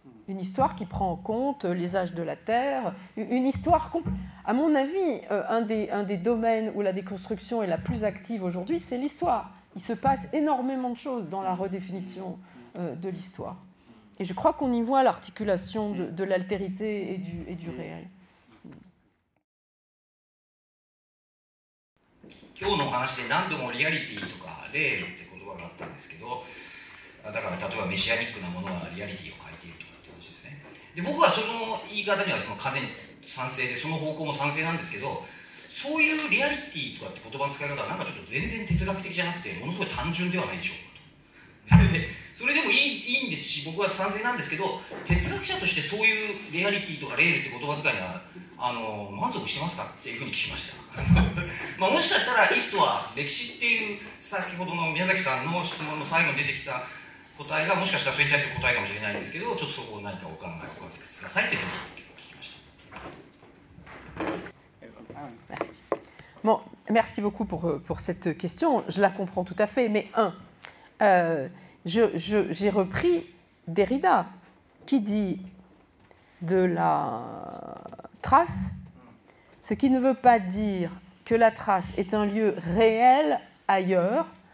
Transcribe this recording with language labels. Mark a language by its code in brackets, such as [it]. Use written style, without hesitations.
[fr] Une histoire qui prend en compte les âges de la Terre, une histoire, à mon avis, un des domaines où la déconstruction est la plus active aujourd'hui, c'est l'histoire. Il se passe énormément de choses dans la redéfinition de l'histoire. Et je crois qu'on y voit l'articulation de l'altérité et du réel. [ja] 今日のお話で何度もリアリティとか霊って言葉があったんですけど、だから例えばメシアニックなものはリアリティを欠いているとかって話ですね。で僕はその言い方には完全に賛成で、その方向も賛成なんですけど、そういうリアリティとかって言葉の使い方はなんかちょっと全然哲学的じゃなくてものすごい単純ではないでしょうかと。でそれでもいいんですし、僕は賛成なんですけど、哲学者としてそういうリアリティとかレールって言葉遣いには満足してますかっていうふうに聞きましたまあもしかしたらイストは歴史っていう先ほどの宮崎さんの質問の最後に出てきた答えがもしかしたらそれに対する答えかもしれないんですけど、ちょっとそこを何かお考えをお聞かせくださいっていうふうに聞きました。 [fr] Bon, merci beaucoup pour cette question. Je la comprends tout à fait. Mais j'ai repris Derrida qui dit de la trace, ce qui ne veut pas dire que la trace est un lieu réel ailleurs,